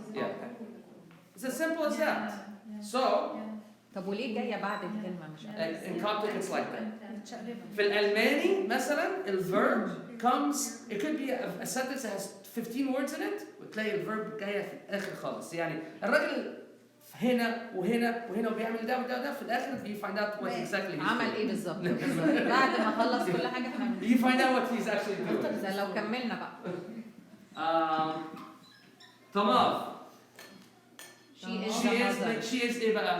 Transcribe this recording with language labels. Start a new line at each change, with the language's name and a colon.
English: Yeah, it's as simple as that. So,
Arabic: طب وليه جاية بعد الكلمة مش قبل؟
English: in Coptic it's like that.
Arabic: متشقلبة. في الألماني مثلا
English: الverb comes, it could be a sentence that has 15 words in it
Arabic: وتلاقي الverb جاية في الآخر خالص. يعني الراجل هنا وهنا وهنا وبيعمل ده وده وده في الآخر
English: you find out what exactly he's
Arabic: عمل
English: doing.
Arabic: ايه بالظبط؟ بعد ما خلص كل حاجة احنا
English: You find out what he's actually doing.
Arabic: ده لو كملنا بقى. طماف.
English: She is the mother. She is
Arabic: إيه بقى؟